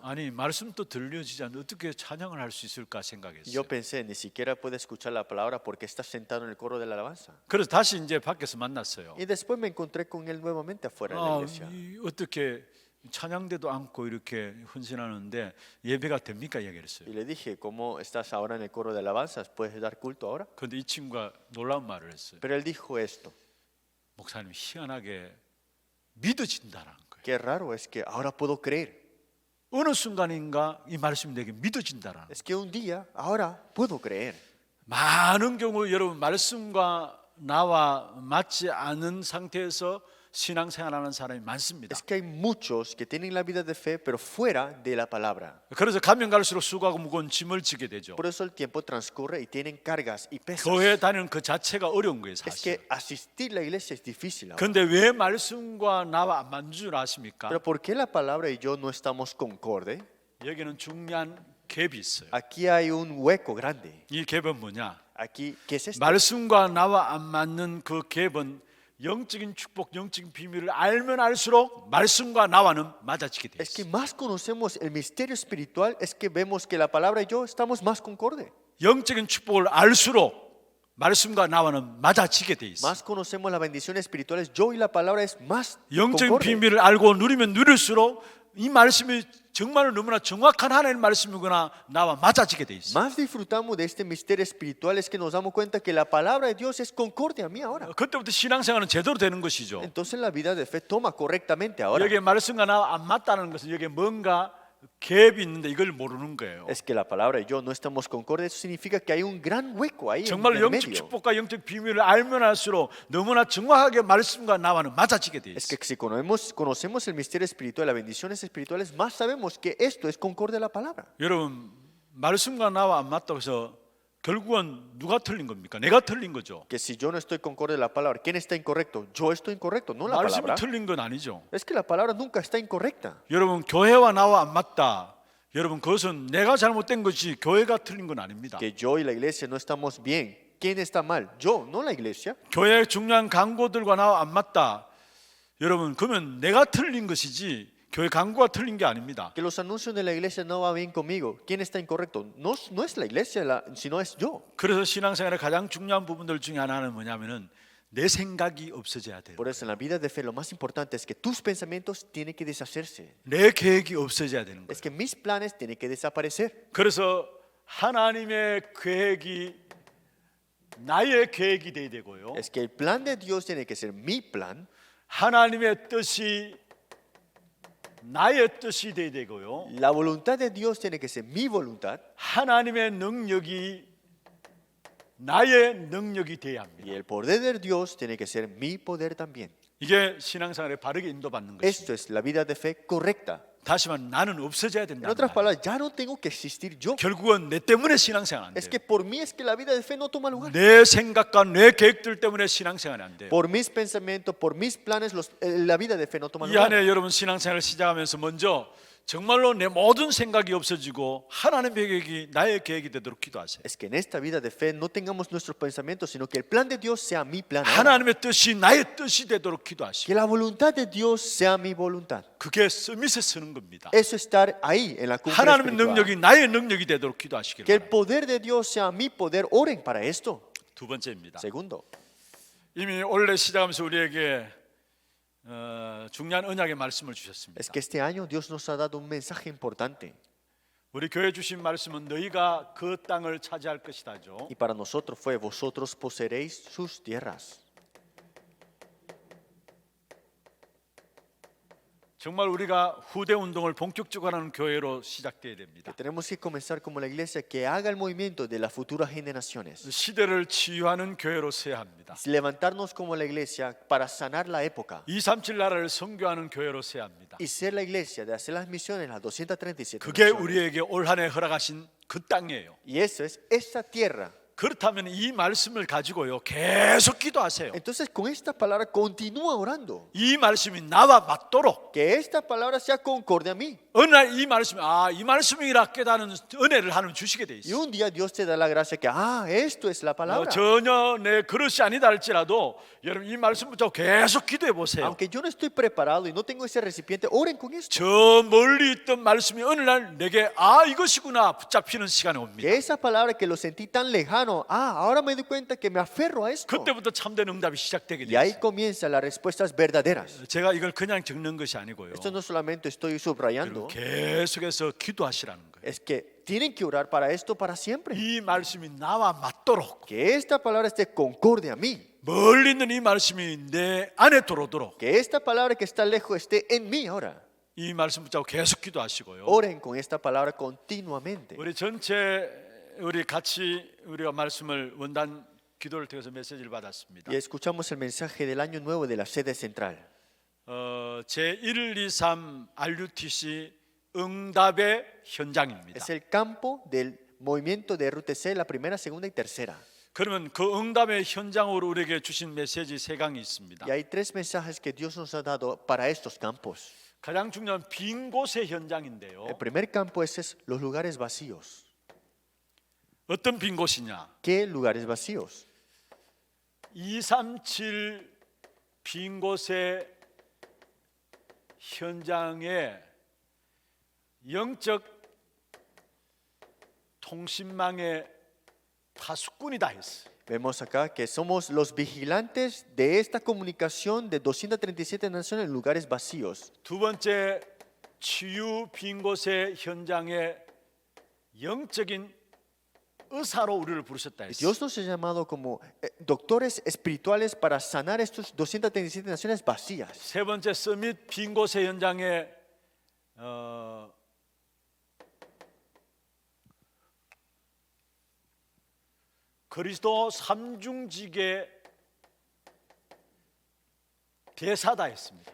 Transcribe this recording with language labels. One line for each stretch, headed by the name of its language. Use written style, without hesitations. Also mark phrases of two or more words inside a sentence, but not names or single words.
Korean: 아니 말씀도 들려지지 않는데 어떻게 찬양을 할 수 있을까
Spanish: Y
Korean: 생각했어요.
Spanish: yo pensé, ni siquiera puede escuchar la palabra porque está sentado en el coro de la alabanza.
Korean: 그래서 다시 이제 밖에서 만났어요.
Spanish: Y después me encontré con él nuevamente afuera de la iglesia.
Korean: 어떻게 찬양대도 않고 이렇게 헌신하는데 예배가 됩니까 이야기를 했어요.
Spanish: Y le dije, ¿cómo estás ahora en el coro de alabanzas? ¿Puedes dar culto ahora?
Korean: 그런데 이 친구가 놀라운 말을 했어요.
Spanish: Pero él dijo esto.
Korean: 목사님 희한하게 믿어진다라는 거예요.
Spanish: Qué raro es que ahora puedo creer.
Korean: 어느 순간인가 이 말씀이 내게 믿어진다라는 거예요.
Spanish: Es que un día, ahora puedo creer.
Korean: 많은 경우 여러분 말씀과 나와 맞지 않은 상태에서 신앙생활하는 사람이 많습니다.
Spanish: Es que hay muchos que tienen la vida de fe, pero fuera de la palabra.
Korean: 그래서 가면 갈수록 수고하고 무거운 짐을 지게 되죠.
Spanish: Por eso el tiempo transcurre y tienen cargas y pesas.
Korean: 교회 다니는 그 자체가 어려운 거예요,
Spanish: Es
Korean: 사실.
Spanish: que asistir a la iglesia es difícil ahora.
Korean: 그런데 왜 말씀과 나와 안 맞는 줄 아십니까?
Spanish: Pero ¿por qué la palabra y yo no estamos concorde?
Korean: 여기는 중요한 갭이 있어요.
Spanish: Aquí hay un hueco grande.
Korean: 이 갭은 뭐냐?
Spanish: Aquí, ¿qué es esto?
Korean: 말씀과 나와 안 맞는 그 갭은 영적인 축복, 영적인 비밀을 알면 알수록 말씀과 나와는 맞아지게 돼
Spanish: Es que
Korean: 있어요.
Spanish: más conocemos el misterio espiritual, es que vemos que la palabra y yo estamos más concorde.
Korean: 영적인 축복을 알수록 말씀과 나와는 맞아지게 돼 있어요.
Spanish: Más conocemos las bendiciones espirituales, yo y la palabra es más
Korean: 영적인
Spanish: concorde.
Korean: 비밀을 알고 누리면 누릴수록 이 말씀이 정말 너무나 정확한 하나님의 말씀이구나 나와 맞아지게 돼 있어요.
Spanish: Más disfrutamos de este misterio espiritual es que nos damos cuenta que la palabra de Dios es concorde a mí ahora.
Korean: 그때부터 신앙생활은 제대로 되는 것이죠.
Spanish: Entonces la vida de fe toma correctamente ahora.
Korean: 여기에 말씀과 나와 안 맞다는 것은 여기에 뭔가 갭이 있는데 이걸 모르는 거예요.
Spanish: Es que la palabra y yo no estamos concordes, eso significa que hay un gran hueco ahí en
Korean: 정말
Spanish: el
Korean: 영적
Spanish: medio.
Korean: 축복과 영적 비밀을 알면 할수록 너무나 정확하게 말씀과 나와는 맞아지게 돼
Spanish: Es
Korean: 있어요.
Spanish: que si conocemos el misterio espiritual, las bendiciones espirituales, más sabemos que esto es concorde a la palabra.
Korean: 여러분 말씀과 나와 안 맞다고 해서 결국은 누가 틀린 겁니까? 내가 틀린 거죠.
Spanish: Que si yo no estoy concorde a la palabra, ¿quién está incorrecto? Yo estoy incorrecto, no la
Korean: 말씀이
Spanish: palabra.
Korean: 틀린 건 아니죠.
Spanish: Es que la palabra nunca está incorrecta.
Korean: 여러분 교회와 나와 안 맞다. 여러분 그것은 내가 잘못된 것이 교회가 틀린 건 아닙니다.
Spanish: Que yo y la iglesia no estamos bien. ¿Quién está mal? Yo, no la iglesia.
Korean: 교회 중요한 강고들과 나와 안 맞다. 여러분 그러면 내가 틀린 것이지 교회 강고가 틀린 게 아닙니다.
Spanish: Que los anuncios de la iglesia no va bien conmigo. ¿Quién está incorrecto? No, no es la iglesia, sino es yo.
Korean: 그래서 신앙생활의 가장 중요한 부분들 중에 하나는 뭐냐면은 내 생각이 없어져야 돼요.
Spanish: Por eso en la vida de fe lo más importante es que tus pensamientos tienen que deshacerse.
Korean: 내 계획이 없어져야 되는 거예요.
Spanish: Es que mis planes tienen que desaparecer.
Korean: 그래서 하나님의 계획이 나의 계획이 돼야 되고요.
Spanish: Es que el plan de Dios tiene que ser mi plan.
Korean: 하나님의 뜻이 나의 뜻이 돼야 되고요.
Spanish: La voluntad de Dios tiene que ser mi voluntad.
Korean: 하나님의 능력이 나의 능력이 돼야
Spanish: Y
Korean: 합니다.
Spanish: el poder de Dios tiene que ser mi poder también.
Korean: 이게 신앙생활에 바르게 인도받는 것입니다.
Spanish: Esto es la vida de fe correcta.
Korean: 다시 말하면 나는 없어져야
Spanish: En
Korean: 된다.
Spanish: otras palabras, ya no tengo que existir yo.
Korean: 결국은 내 때문에 신앙생활 안
Spanish: Es
Korean: 돼요.
Spanish: que por mí es que la vida de fe no toma lugar.
Korean: 내 생각과 내 계획들 때문에 신앙생활이 안 돼요.
Spanish: Por mis pensamientos, por mis planes, la vida de fe no toma
Korean: 이
Spanish: lugar.
Korean: 안에 여러분 신앙생활을 시작하면서 먼저 정말로 내 모든 생각이 없어지고 하나님의 계획이 나의 계획이 되도록 기도하세요.
Spanish: Es que en esta vida de fe no tengamos nuestros pensamientos, sino que el plan de Dios sea mi plan. ahora.
Korean: 하나님의 뜻이 나의 뜻이 되도록 기도하시고
Spanish: Que la voluntad de Dios sea mi voluntad.
Korean: 그게 서밋에 서는 겁니다.
Spanish: Eso estar ahí en la cumbre
Korean: 하나님의
Spanish: espiritual.
Korean: 능력이 나의 능력이 되도록 기도하시길
Spanish: Que el
Korean: 바랍니다.
Spanish: poder de Dios sea mi poder. Oren para esto.
Korean: 두 번째입니다.
Spanish: Segundo,
Korean: 이미 올해 시작하면서 우리에게 중요한 언약의 말씀을 주셨습니다.
Spanish: es que este año Dios nos ha dado un mensaje importante.
Korean: 우리 교회 주신 말씀은 너희가 그 땅을 차지할 것이다죠.
Spanish: Y para nosotros fue: vosotros poseeréis sus tierras.
Korean: 정말 우리가 후대 운동을 본격적으로 하는 교회로 시작돼야 됩니다.
Spanish: Que tenemos que comenzar como la iglesia que haga el movimiento de las futuras generaciones.
Korean: 시대를 치유하는 교회로 서야 합니다.
Spanish: Levantarnos como la iglesia para sanar la época.
Korean: 237 나라를 선교하는 교회로 서야 합니다.
Spanish: Y ser la iglesia de hacer las misiones, las 237
Korean: 그게
Spanish: naciones.
Korean: 우리에게 올 한 해 허락하신 그 땅이에요.
Spanish: Y eso es esa tierra.
Korean: 그렇다면 이 말씀을 가지고요 계속 기도하세요.
Spanish: Entonces con esta palabra continúa orando.
Korean: 이 말씀이 나와 맞도록
Spanish: Que esta palabra sea concorde a mí.
Korean: 어느 날 이 말씀이 이 말씀이라 깨닫는 은혜를 하나님 주시게 돼
Spanish: Y
Korean: 있어요.
Spanish: un día Dios te da la gracia que, esto es la palabra.
Korean: 전혀 내 그릇이 아니다 할지라도 여러분 이 말씀 붙잡고 계속 기도해 보세요.
Spanish: Aunque yo no estoy preparado y no tengo ese recipiente, oren con esto.
Korean: 저 멀리 있던 말씀이 어느 날 내게 이것이구나 붙잡히는 시간이 옵니다.
Spanish: Que esa palabra que lo sentí tan lejano, ahora me doy cuenta que me aferro a esto.
Korean: 그때부터 참된 응답이 시작되게
Spanish: Y
Korean: 돼요.
Spanish: ahí comienzan las respuestas verdaderas.
Korean: 제가 이걸 그냥 적는 것이 아니고요.
Spanish: Esto no solamente estoy subrayando,
Korean: 계속해서 기도하시라는 거예요.
Spanish: es que tienen que orar para esto para siempre.
Korean: 이 말씀이 나와 맞도록
Spanish: Que esta palabra esté concorde a mí.
Korean: 멀리 있는 이 말씀이 내 안에 들어오도록
Spanish: Que esta palabra que está lejos esté en mí ahora.
Korean: 이 말씀 붙잡고 계속 기도하시고요.
Spanish: Oren con esta palabra continuamente.
Korean: 우리 같이 우리가 말씀을 원단 기도를 통해서 메시지를 받았습니다.
Spanish: Y escuchamos el mensaje del año nuevo de la sede central.
Korean: 제 1, 2, 3 RUTC 응답의 현장입니다.
Spanish: Es el campo del movimiento de RUTC, la primera, segunda y tercera.
Korean: 그러면 그 응답의 현장으로 우리에게 주신 메시지 세 강이 있습니다.
Spanish: Y hay tres mensajes que Dios nos ha dado para estos campos.
Korean: 가장 중요한 빈 곳의 현장인데요.
Spanish: El primer campo es los lugares vacíos.
Korean: 어떤 빈 곳이냐?
Spanish: ¿Qué lugares vacíos?
Korean: 237 빈 곳의 현장에 영적 통신망의 파수꾼이다 했어요.
Spanish: Vemos acá que somos los vigilantes de esta comunicación de 237 naciones en lugares vacíos.
Korean: 두 번째 치유 빈 곳의 현장에 영적인 의사로 우리를 부르셨다 했어요.
Spanish: Dios nos ha llamado como doctores espirituales para sanar estas 237 naciones vacías.
Korean: 세 번째 서밋 빈 곳의 현장에 그리스도 삼중직의 대사다 했습니다.